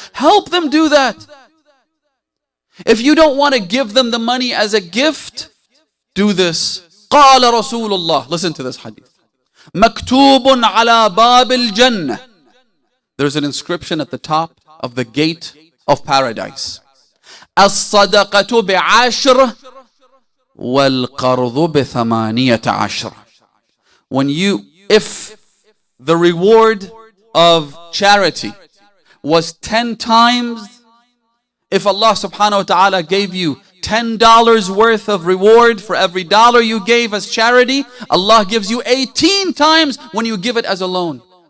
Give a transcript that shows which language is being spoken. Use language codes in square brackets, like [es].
[en] Help them do that. If you don't want to give them the money as a gift, do this. [ar] قال رسول الله. [en] Listen to this hadith. [ar] مكتوب على باب الجنة. [en] There's an inscription at the top of the gate of paradise. [ar] الصدقة بعشر والقرض بثمانية عشر. [en] If the reward of charity was 10 times, if Allah subhanahu wa ta'ala gave you $10 worth of reward for every dollar you gave as charity, Allah gives you 18 times when you give it as a loan.